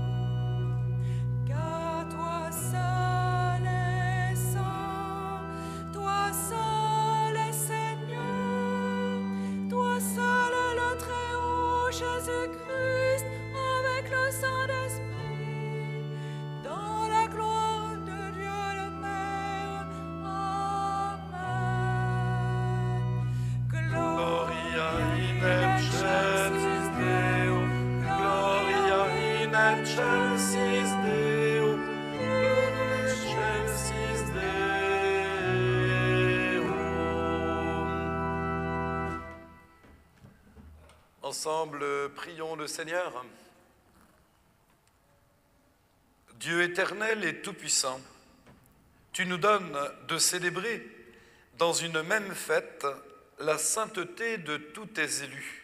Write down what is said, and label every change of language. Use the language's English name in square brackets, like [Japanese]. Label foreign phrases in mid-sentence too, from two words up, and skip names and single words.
[French] Car toi seul es saint, toi seul es Seigneur, toi seul est le Très-Haut Jésus-Christ avec le Saint-Esprit, dans la gloire de Dieu le Père. Amen. [Latin] Gloria in excelsis Deo, Gloria in excelsis Deo, in excelsis Deo. [French] Ensemble, prions le Seigneur. Dieu éternel et tout-puissant, tu nous donnes de célébrer dans une même fête la sainteté de tous tes élus.